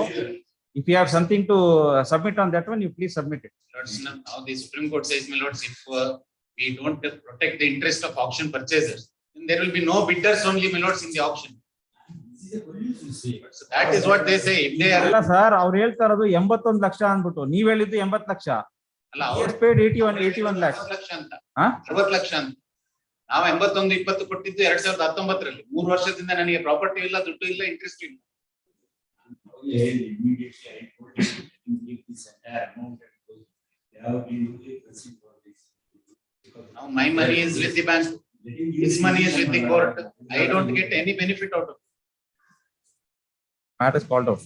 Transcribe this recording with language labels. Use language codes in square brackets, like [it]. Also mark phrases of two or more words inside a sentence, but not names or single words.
[en] If you have something to submit on that one, you please submit it. Lords, now the Supreme Court says, my lords, if we don't protect the interest of auction purchasers, then there will be no bidders only, my lords, in the auction. So that is what they say. If they are, sir, our real taradu 81 laksha anbuto. Nee veliddu 80 laksha. Allah, paid 81 lakhs. [kn] 60 ಲಕ್ಷ ಅಂತ ನಾವು 81 20 ಕೊಟ್ಟಿದ್ದು 2019 ರಲ್ಲಿ 3 ವರ್ಷದಿಂದ ನನಗೆ ಪ್ರಾಪರ್ಟಿ ಇಲ್ಲ, ದುಡ್ಡು ಇಲ್ಲ, ಇಂಟ್ರೆಸ್ಟ್ ಇಲ್ಲ. [en] Now my money is with the bank, his money is with the court. I don't get any benefit out of it. Matter is called out.